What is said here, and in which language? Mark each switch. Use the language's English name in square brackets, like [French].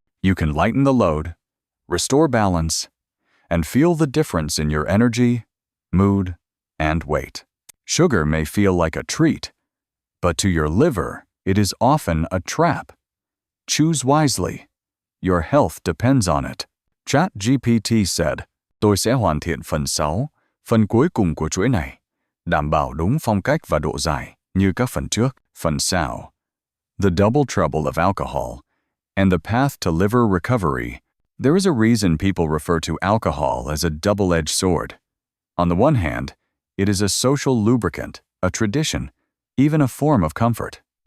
[English] You can lighten the load, restore balance, and feel the difference in your energy, mood, and weight. Sugar may feel like a treat, but to your liver, it is often a trap. Choose wisely. Your health depends on it. ChatGPT said, [Vietnamese] "Tôi sẽ hoàn thiện phần 6, phần cuối cùng của chuỗi này, đảm bảo đúng phong cách và độ dài như các phần trước." Phần 6. [English] The double trouble of alcohol and the path to liver recovery. There is a reason people refer to alcohol as a double-edged sword. On the one hand, it is a social lubricant, a tradition, even a form of comfort.